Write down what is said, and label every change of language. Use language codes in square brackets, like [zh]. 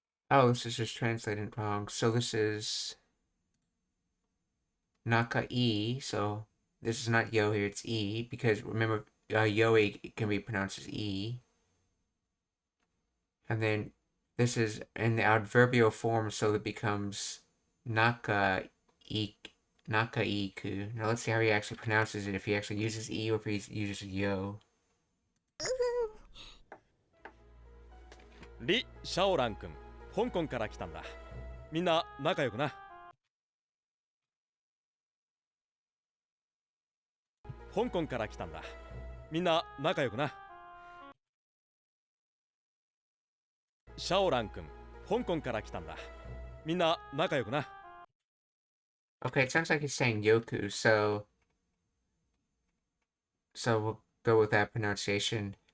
[en] Oh, this is just translated wrong. So this is Nakai, so this is not yo here, it's E, because remember, yo can be pronounced as E. And then this is in the adverbial form, so it becomes Nakaiku. Now let's see how he actually pronounces it, if he actually uses E or if he uses yo. [ja] リ・シャオラン君、香港から来たんだ。みんな仲良くな。香港から来たんだ。みんな仲良くな。シャオラン君、香港から来たんだ。みんな仲良くな。 [en] Okay, it sounds like he's saying Yoku, so we'll go with that pronunciation.